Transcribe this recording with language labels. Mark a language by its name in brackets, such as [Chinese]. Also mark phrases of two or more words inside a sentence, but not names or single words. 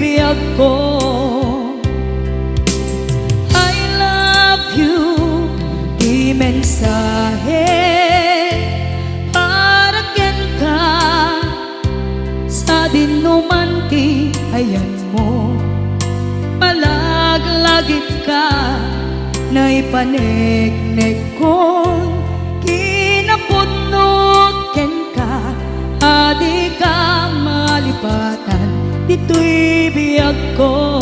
[Iloko] biyag ko. [English] I love you, [Iloko] di mensahe para ken ka sa dinuman ti ayan mo. Malaglagip ka na ipanegnek kon kinapudno ken ka, adi ka malipatan dito'y biyag ko.